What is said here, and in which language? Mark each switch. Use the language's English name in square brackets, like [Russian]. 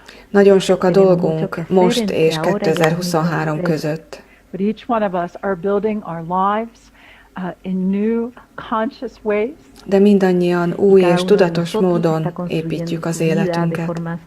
[Hungarian] Nagyon sok a dolgunk most és 2023 között. [English] But each one of us are building our lives in new conscious ways. [Hungarian] De mindannyian új és tudatos módon építjük az életünket.